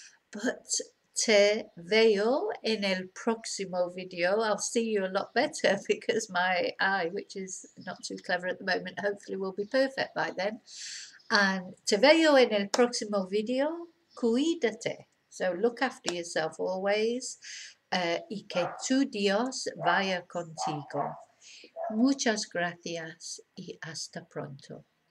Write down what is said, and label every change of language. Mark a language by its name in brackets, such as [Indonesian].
[Spanish] But te veo en el próximo video. [English] I'll see you a lot better because my eye, which is not too clever at the moment, hopefully will be perfect by then. [Spanish] And te veo en el próximo video. Cuídate. [English] So look after yourself always. [Spanish] Y que tu Dios vaya contigo. Muchas gracias y hasta pronto.